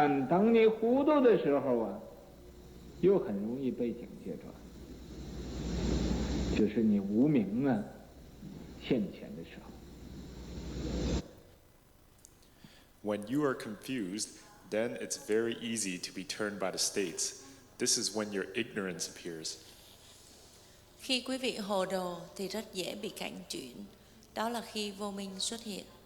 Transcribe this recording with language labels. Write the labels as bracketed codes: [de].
[zh] 当你糊涂的时候啊，又很容易被警戒着，就是你无明啊现前的时候。 [en] When you are confused, then it's very easy to be turned by the states. This is when your ignorance appears. [vi] Khi quý vị hồ đồ thì rất dễ bị cảnh chuyển. Đó là khi vô minh xuất hiện.